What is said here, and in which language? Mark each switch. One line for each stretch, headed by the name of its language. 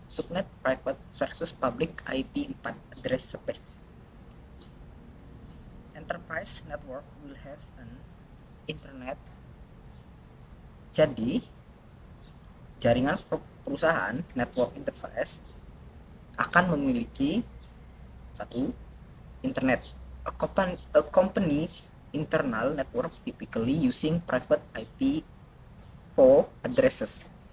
English: Subnet private versus public IP4 address space. Enterprise network will have an internet.
Indonesian: Jadi, jaringan perusahaan
English: network interface
Indonesian: akan memiliki satu internet.
English: A company's internal network typically using private IP4 addresses.